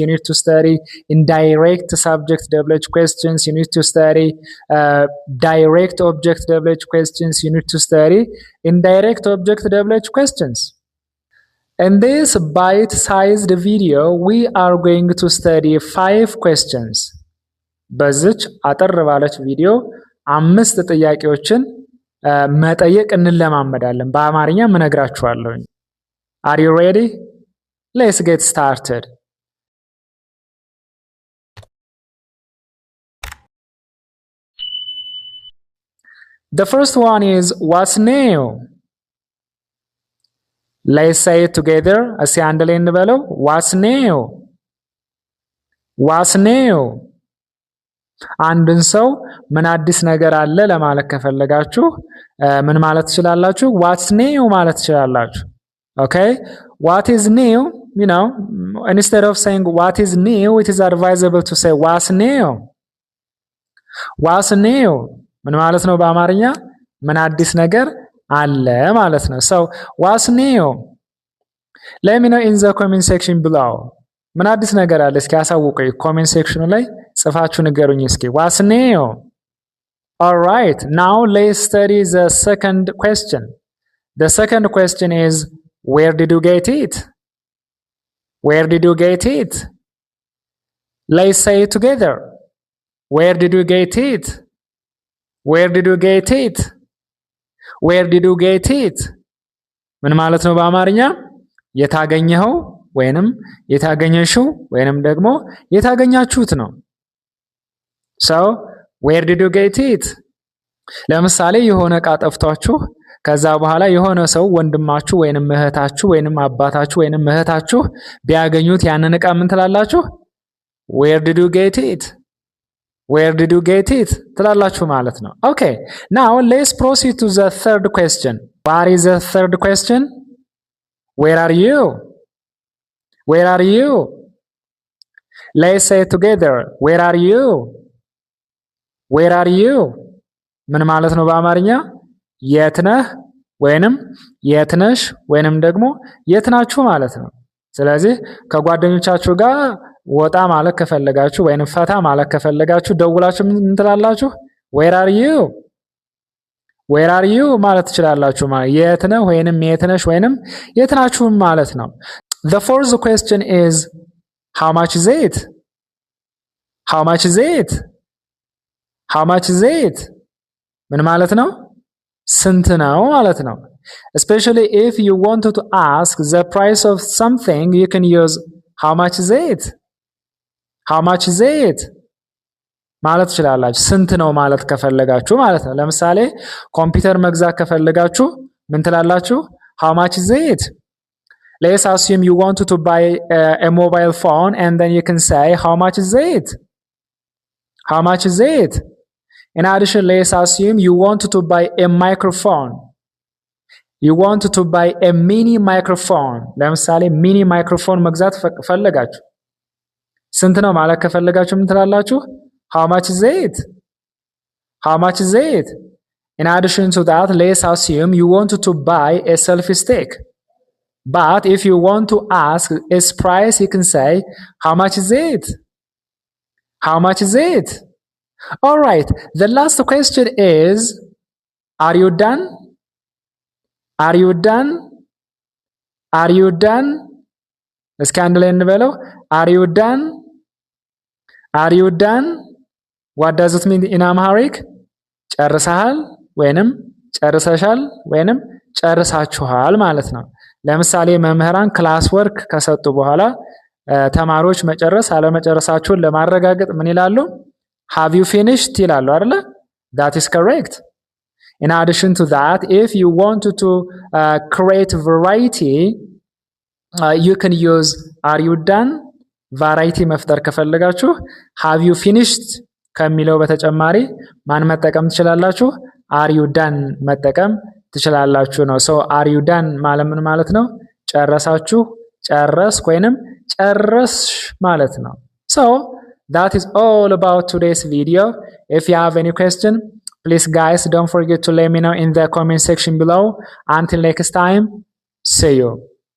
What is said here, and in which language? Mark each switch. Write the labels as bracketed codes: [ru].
[en] You need to study indirect subject WH questions. You need to study direct object WH questions. You need to study indirect object WH questions. In this bite-sized video, we are going to study 5 questions. [am] በዚች አጠር ባለች ቪዲዮ 5 ጥያቄዎችን መጠየቅ እንለማመዳለን። በአማርኛ ምነግራችኋለሁ። [en] Are you ready? Let's get started. The first one is what's new? Let's say it together. [am] እስኪ አንድ ላይ እንበለው። [en] What's new? What's new? [am] አንድን ሰው ምን አዲስ ነገር አለ ለማለት ከፈለጋችሁ ምን ማለት ትችላላችሁ? [en] What's new [am] ማለት ትችላላችሁ። [en] Okay? What is new? You know, instead of saying what is new, it is advisable to say what's new? What's new? [am] ምን ማለት ነው በአማርኛ? ምን አዲስ ነገር አለ ማለት ነው። [en] So what's new? Let me know in the comment section below. [am] ምን አዲስ ነገር አለ እስኪ አሳውቁኝ ኮሜንት ሴክሽኑ ላይ ጽፋችሁ ንገሩኝ እስኪ [en] what's new? All right, now let's study the second question. The second question is where did you get it? Where did you get it? Let's say it together. Where did you get it? Where did you get it? Where did you get it? [am] ምን ማለት ነው በአማርኛ? የታገኘኸው ወይንም የታገኘሽው ወይንም ደግሞ የታገኛችሁት ነው። [en] So, where did you get it? [am] ለምሳሌ የሆነ ዕቃ ጠፍቷችሁ ከዛ በኋላ የሆነ ሰው ወንድማችሁ ወይንም እህታችሁ ወይንም አባታችሁ ወይንም እህታችሁ ቢያገኙት ያንን ዕቃ ምን ትላላችሁ? [en] Where did you get it? Where did you get it? [am] ትላላችሁ ማለት ነው። [en] Okay, now let's proceed to the third question. What is the third question? Where are you? Where are you? Let's say it together. Where are you? Where are you? [am] ምን ማለት ነው በአማርኛ? የት ነህ ወይንም የት ነሽ ወይንም ደግሞ የት ናችሁ ማለት ነው። ስለዚህ ከጓደኞቻችሁ ጋር ወጣ ማለት ከፈለጋችሁ ወይንም ፈታ ማለት ከፈለጋችሁ ደውላችሁ ምን ትላላችሁ? [en] Where are you? Where are you [am] ማለት ትችላላችሁ ማለት የት ነህ ወይንም የት ነሽ ወይንም የት ናችሁ ማለት ነው። [en] The fourth question is how much is it? How much is it? How much is it? [am] ምን ማለት ነው? ስንት ነው ማለት ነው። [en] Especially if you wanted to ask the price of something, you can use how much is it? How much is it? [am] ማለት ትችላላችሁ ስንት ነው ማለት ከፈለጋችሁ ማለት ነው። ለምሳሌ ኮምፒውተር መግዛት ከፈለጋችሁ ምን ትላላችሁ? [en] How much is it? Let's assume you want to buy a mobile phone and then you can say how much is it? How much is it? In addition, let's assume you want to buy a microphone. You want to buy a mini microphone. [am] ለምሳሌ ሚኒ ማይክሮፎን መግዛት ፈለጋችሁ ስንት ነው ማለት ከፈለጋችሁ ምን ትላላችሁ? [en] How much is it? How much is it? In addition to that, let's assume you want to buy a selfie stick. But if you want to ask its price, you can say, how much is it? How much is it? All right, the last question is, are you done? Are you done? Are you done? [am] እስኪ አንድ ላይ እንበለው። [en] Are you done? Are you done? What does it mean in Amharic? [am] ጨርሰሃል ወይንም ጨርሰሻል ወይንም ጨርሳችኋል ማለት ነው። ለምሳሌ መምህራን ክላስ ወርክ ከሰጡ በኋላ ተማሪዎች መጨረስ አለመጨረሳቸውን ለማረጋገጥ ምን ይላሉ? [en] have you finished [am] ይላሉ አይደለ? [en] that is correct. in addition to that, if you want to create variety, you can use are you done? [am] variety መፍጠር ከፈለጋችሁ [en] have you finished [am] ከሚለው በተጨማሪ ማን መጠቀም ትችላላችሁ? [en] are you done [am] መጠቀም ትችላላችሁ ነው። [en] so are you done [am] ማለት ምን ማለት ነው? ጨረሳችሁ፣ ጨረስኩ ወይንም ጨረስሽ ማለት ነው። [en] so that is all about today's video. if you have any question, please guys don't forget to let me know in the comment section below. Until next time, see you.